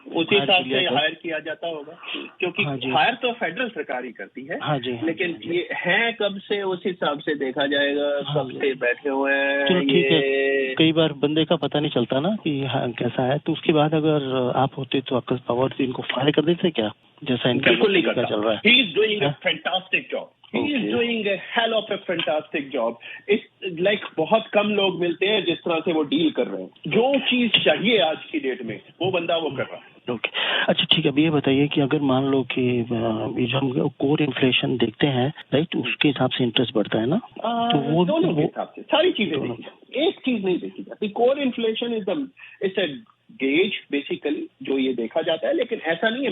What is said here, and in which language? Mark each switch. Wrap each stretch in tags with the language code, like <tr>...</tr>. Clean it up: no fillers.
<hi>उसी हिसाब से हायर किया जाता होगा, क्योंकि हायर तो फेडरल सरकार ही करती है। हाँ जी, लेकिन ये है कब से उस हिसाब से देखा जाएगा, कब से बैठे हुए हैं। चलो ठीक है, कई बार बंदे का पता नहीं चलता ना कि हाँ कैसा है, तो उसके बाद अगर आप होते तो आपका पावर इनको फायर कर देते क्या, जैसा इनका बिल्कुल नहीं करता चल रहा है?</hi> <en>He is doing a fantastic job. He is doing a hell of a fantastic job. It's like</en> <hi>बहुत कम लोग मिलते हैं जिस तरह से वो डील कर रहे हैं। जो चीज चाहिए आज की डेट में वो बंदा वो कर रहा है। ओके, अच्छा ठीक है। अब ये बताइए कि अगर मान लो कि ये जो हम कोर इन्फ्लेशन देखते हैं, राइट, उसके हिसाब से इंटरेस्ट बढ़ता है ना, तो वो दोनों के हिसाब से सारी चीजें देखी जाती, एक चीज नहीं देखी जाती।</hi> <en>core inflation is a gauge basically</en> <hi>जो ये देखा जाता है, लेकिन ऐसा नहीं है।</hi>